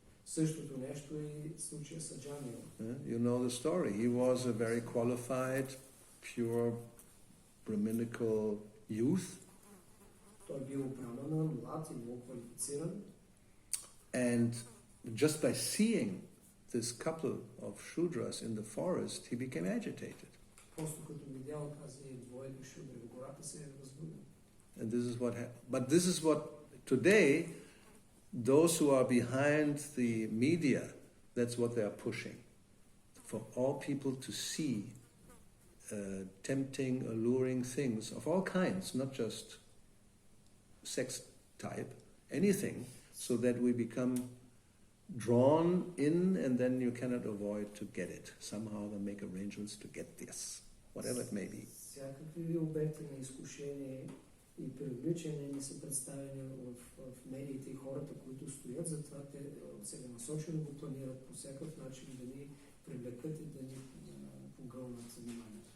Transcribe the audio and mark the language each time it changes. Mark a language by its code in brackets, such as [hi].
[bg] Същото нещо и случая с Аджамил. [en] You know the story. He was a very qualified, pure, Brahminical youth. [bg] Той бил брамана, млад и много квалифициран. [en] And just by seeing this couple of Shudras in the forest, he became agitated. [bg] Просто като видял тази двойка шудри в гората се е възбудил. [en] And this is what happened. But this is what today those who are behind the media, that's what they are pushing. For all people to see tempting, alluring things of all kinds, not just sex type, anything, so that we become drawn in and then you cannot avoid to get it. Somehow they make arrangements to get this, whatever it may be. [bg] Всякакви обекти на изкушение и привличане ни са представени в медиите и хората, които стоят, затова те сега насочено го планират по всякакъв начин да ни привлекат и да ни погълнат вниманието.